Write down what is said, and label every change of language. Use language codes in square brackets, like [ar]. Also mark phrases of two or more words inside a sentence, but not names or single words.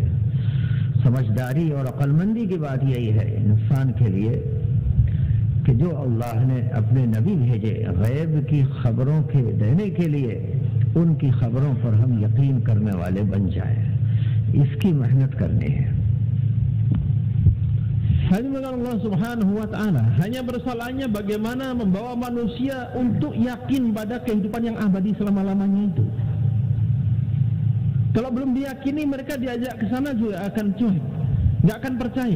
[hi] समझदारी और अक्लमंदी की बात यही है इंसान के लिए कि जो अल्लाह ने अपने नबी भेजे गैब की खबरों के देने के लिए, उनकी खबरों पर हम यकीन करने वाले बन जाएं। इसकी मेहनत करनी है। [id] Hanya [ar] الله سبحانه وتعالى, [id] hanya persoalannya bagaimana membawa manusia untuk yakin pada kehidupan yang abadi selama-lamanya itu. Kalau belum diyakini, mereka diajak ke sana juga akan cuek, nggak akan percaya.